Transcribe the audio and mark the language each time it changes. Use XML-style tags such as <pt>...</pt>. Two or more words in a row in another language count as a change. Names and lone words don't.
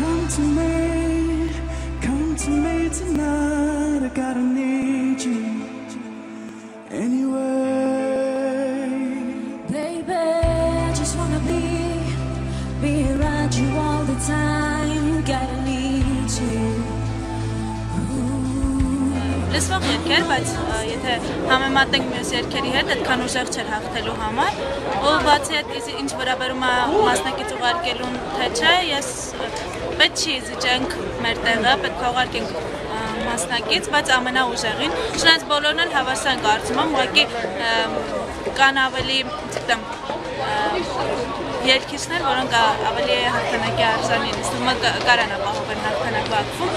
<en>come to me tonight. I gotta need you anyway. Baby, I just wanna be around you all the time. Gotta need you.</en> <hy>Լսվող երկեր, բայց եթե համեմատենք մյուս երկերի հետ, այդքան ուժեղ չէր հաղթելու համար, ու բացի այդ ինչ վերաբերում է մասնակից ուղարկելուն թե չէ, ես պետք չի զիջենք մեր տեղը, պետք է ուղարկենք մասնակից, բայց ամենաուժեղին, չնայած բոլորն էլ հավասար են կարծում եմ, ուղղակի կան ավելի, չգիտեմ, երկիչներ, որոնք ավելի հաղթանակի արժանի են, ըստ կարան ապահովել հաղթանակ վակվում։</hy>